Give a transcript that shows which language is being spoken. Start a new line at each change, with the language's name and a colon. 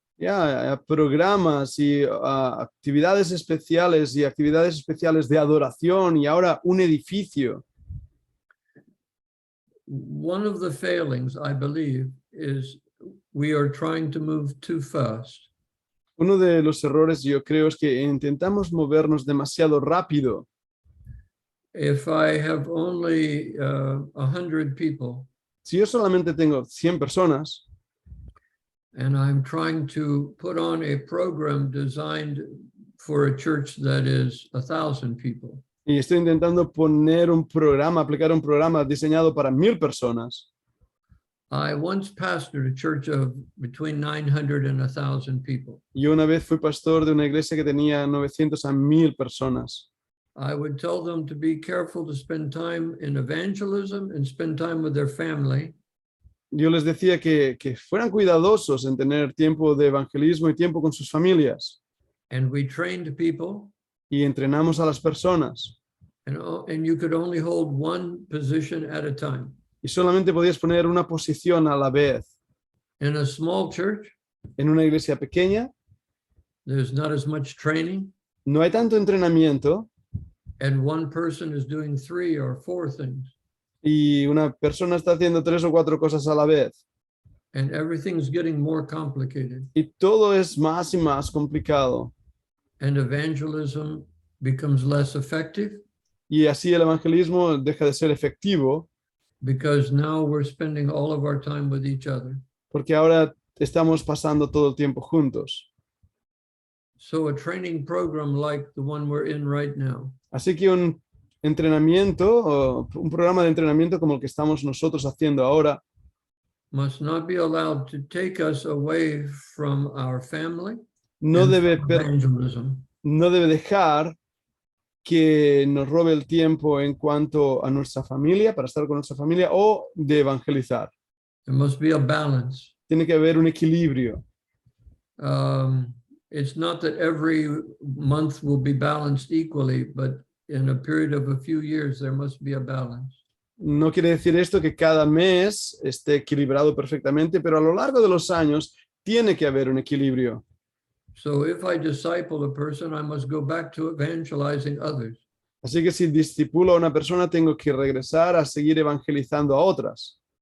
Spanish: ya a programas y a actividades especiales de adoración y ahora un edificio.
English: One of the failings, I believe, is we are trying to move too fast.
Spanish: Uno de los errores yo creo es que intentamos movernos demasiado rápido.
English: If I have only 100 people
Spanish: Si yo solamente tengo 100 personas
English: and I'm trying to put on a program designed for a church that is 1,000 people,
Spanish: y estoy intentando aplicar un programa diseñado para 1000 personas.
English: I once pastored a church of between 900 and 1,000 people.
Spanish: Yo una vez fui pastor de una iglesia que tenía 900 a 1000 personas.
English: I would tell them to be careful to spend time in evangelism and spend time with their family.
Spanish: Yo les decía que fueran cuidadosos en tener tiempo de evangelismo y tiempo con sus familias.
English: And we trained people,
Spanish: Y entrenamos a las personas.
English: and you could only hold one position at a time.
Spanish: Y solamente podías poner una posición a la vez.
English: In a small church,
Spanish: En una iglesia pequeña
English: there's not as much training,
Spanish: no hay tanto entrenamiento
English: and one person is doing 3 or 4 things,
Spanish: y una persona está haciendo 3 o 4 cosas a la vez.
English: and everything's getting more complicated.
Spanish: Y todo es más y más complicado.
English: And evangelism becomes less effective
Spanish: Y así el evangelismo deja de ser efectivo
English: because now we're spending all of our time with each other.
Spanish: porque ahora estamos pasando todo el tiempo juntos.
English: So a training program like the one we're in right now
Spanish: Así que un entrenamiento o un programa de entrenamiento como el que estamos nosotros haciendo ahora
English: must not be allowed to take us away from our family
Spanish: no
English: and
Spanish: debe,
English: from evangelism.
Spanish: no debe dejar que nos robe el tiempo en cuanto a nuestra familia, para estar con nuestra familia o de evangelizar.
English: There must be a balance.
Spanish: Tiene que haber un equilibrio.
English: It's not that every month will be balanced equally, but in a period of a few years, there must be a balance.
Spanish: No quiere decir esto que cada mes esté equilibrado perfectamente, pero a lo largo de los años tiene que haber un equilibrio.
English: So if I disciple a person, I must go back to evangelizing others.
Spanish: Así que si discipulo a una persona, tengo que regresar a seguir evangelizando a otras.